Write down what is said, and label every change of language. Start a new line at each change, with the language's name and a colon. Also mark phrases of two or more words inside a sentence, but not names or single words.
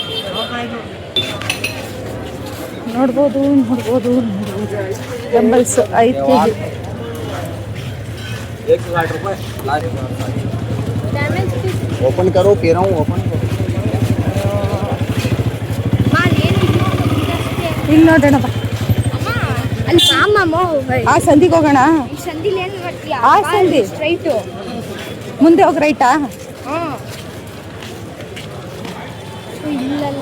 Kannada: ನೋಡ್ಬೋದು ನೋಡ್ಬೋದು ನೋಡ್ಬೋದು. ಡಂಬಲ್ಸ್ 5 kg.
Hindi: ओपन करो, कह रहा हूँ ओपन करो.
Kannada: ಇಲ್ಲಿ ನೋಡೋಣ ಬಾ. ಆ ಸಂದಿಗೆ ಹೋಗೋಣ. ಆ ಸಂದಿ ಸ್ಟ್ರೈಟು ಮುಂದೆ ಹೋಗಿ ರೈಟಾ? ಇಲ್ಲಲ್ಲ